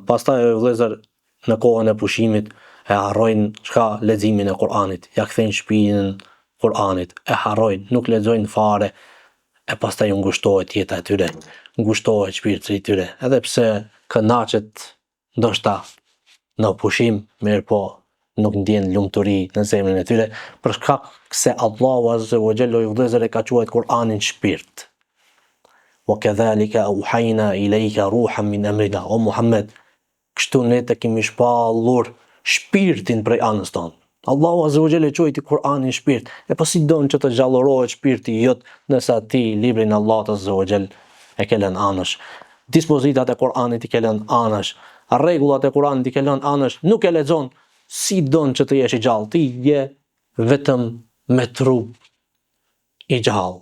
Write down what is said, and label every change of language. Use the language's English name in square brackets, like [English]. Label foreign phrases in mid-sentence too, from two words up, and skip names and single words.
[Albanian] Pastaj vëllezër, në kohën e pushimit e harrojnë leximin e Kur'anit, ja kthejnë shpinën Kur'anit, e harrojnë, nuk lexojnë fare, e pastaj u ngushtohet jeta e tyre, ngushtohet shpirti i tyre, edhe pse kënaqet ndoshta në pushim, mirë po nuk ndjen lumturi në zemrën e tyre, për shkak se Allahu [Arabic] عز وجل [Albanian] i vëllezër e ka quajtur Kur'anin shpirt. [Arabic] وكذلك أوحينا إليك روحا من أمرنا, [Albanian] o Muhammed, kështu ne të kemi shpallur shpirtin prej anës tonë. Allahu [Arabic] عز وجل [Albanian] quajti Kur'anin shpirt, e po si don që të gjallërohet shpirti jot nëse ti librin Allahut [Arabic] عز وجل [Albanian] e ke lënë anësh. Dispozitat e Kur'anit i ke lënë anësh, rregullat e Kur'anit i ke lënë anësh, nuk e lexon, si don që të jesh i gjallë, ti je vetëm me trup i gjallë.